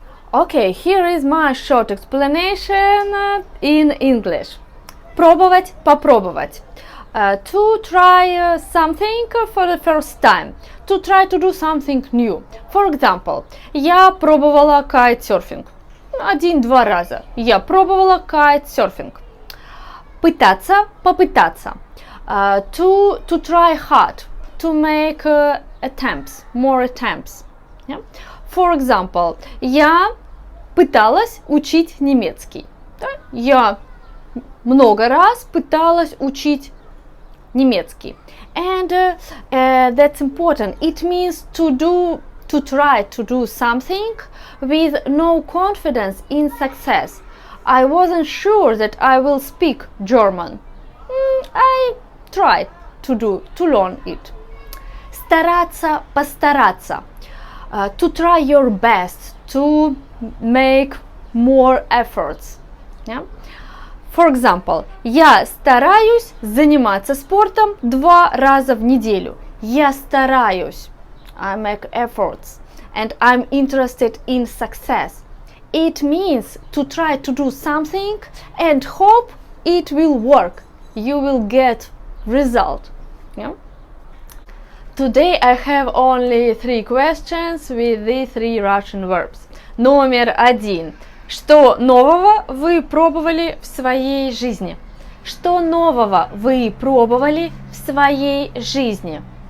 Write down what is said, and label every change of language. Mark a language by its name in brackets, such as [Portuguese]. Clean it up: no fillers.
[English] Okay, here is my short explanation in English. [Russian] Пробовать, попробовать. [English] To try something for the first time. To try to do something new. For example, [Russian] я пробовала кайтсерфинг. 1-2 раза. Я пробовала кайтсерфинг. Пытаться, попытаться. [English] To try hard. To make attempts, more attempts. Yeah? For example, [Russian] я пыталась учить немецкий. Да? Я много раз пыталась учить немецкий. [English] And that's important. It means to try to do something with no confidence in success. I wasn't sure that I will speak German. I tried to learn it. [Russian] Стараться, постараться. [English] To try your best, to make more efforts. Yeah? For example, [Russian] я стараюсь заниматься спортом 2 раза в неделю. Я стараюсь. [English] I make efforts. And I'm interested in success. It means to try to do something and hope it will work. You will get result. Yeah? Today I have only 3 questions with the 3 Russian verbs. [Russian] Номер 1. Что нового вы пробовали в своей жизни? Что нового вы пробовали в своей жизни?